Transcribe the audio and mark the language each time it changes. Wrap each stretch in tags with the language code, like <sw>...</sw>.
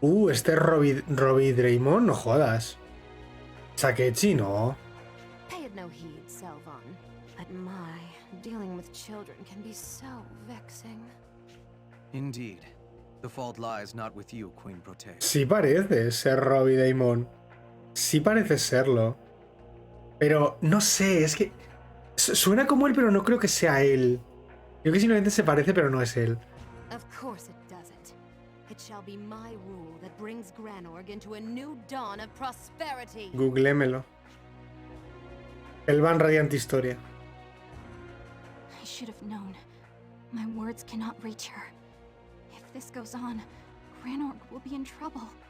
<es>Este es Robbie Draymond, no jodas. Sakechi, no.</es> <en>Pay it no heed, Selvon. But my, dealing with children can be so vexing. Indeed. The fault lies not with you, Queen Prote.</en> <es>Sí parece ser Robbie Draymond. Sí parece serlo. Pero no sé, es que suena como él, pero no creo que sea él. Creo que simplemente se parece, pero no es él.</es> <en>Of course it doesn't. It shall be my rule that brings Granorg into a new dawn of prosperity.</en> <es>Googlémelo. El van Radiant Historia.</es> <en>I should have known. My words cannot reach her. If this goes on, Granorg will be in trouble.</en>